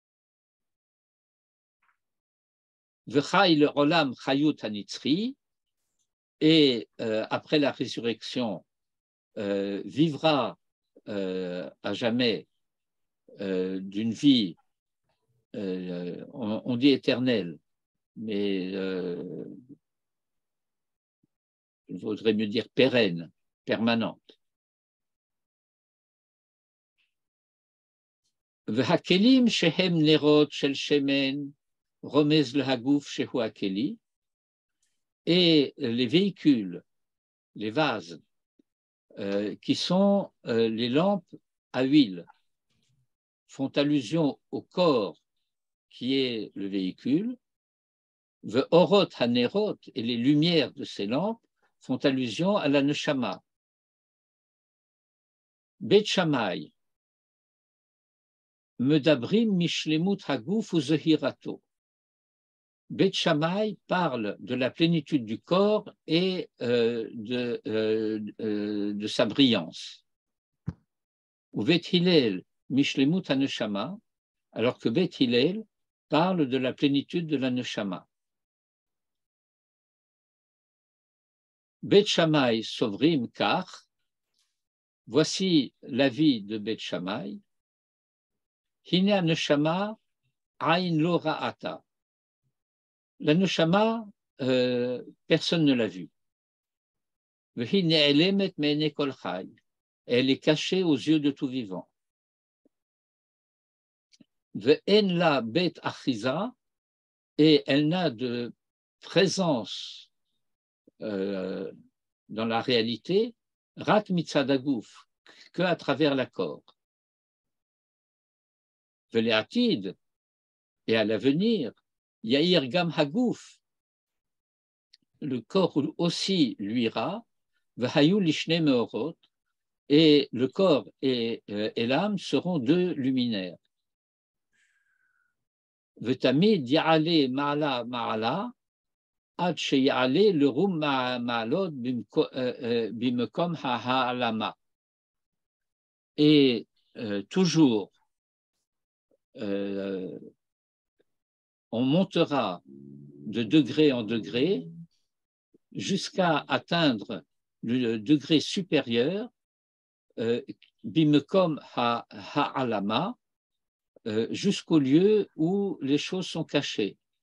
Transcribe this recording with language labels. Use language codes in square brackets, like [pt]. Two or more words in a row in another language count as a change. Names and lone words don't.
[he] וחי לעולם חיות הנצחי, [fr] et après la résurrection vivra à jamais d'une vie, on dit éternelle, mais il vaudrait mieux dire pérenne, permanente. [he] והכלים שהם נרות של שמן רומז לגוף שהוא הכלי, [fr] et les véhicules, les vases, qui sont les lampes à huile, font allusion au corps qui est le véhicule. [he] ואורות הנרות, [fr] et les lumières de ces lampes font allusion à la neshama. [he] בית שמאי מדברים משלמות הגוף וזהירתו. [fr] Bet Shammai parle de la plénitude du corps et de sa brillance. [he] ובית הלל משלמות הנשמה, [fr] alors que Bet Hillel parle de la plénitude de la neshama. [he] בית שמאי סוברים כך, [fr] voici l'avis de Bet Shammai. [he] הנה נשמה אין לה ראיה. [fr] La neshama, personne ne l'a vue. [he] והנה נעלמת מעיני כל חי. [fr] Elle est cachée aux yeux de tout vivant. [he] ואין לה בית אחיזה, [fr] et elle n'a de présence dans la réalité, [he] רק מצד הגוף, [fr] que à travers la corps. Ve'le'atid, et à l'avenir, [he] יאיר גם הגוף, [fr] le corps aussi luira, [he] והיו לשני מאורות, [fr] et le corps et l'âme seront deux luminaires. [he] ותמיד יעלה מעלה מעלה עד שיעלה לרום מעלות במקום העלמה. [fr] Et toujours, on montera de degré en degré jusqu'à atteindre le degré supérieur, [he] במקום העלמה, [fr] jusqu'au lieu où les choses sont cachées.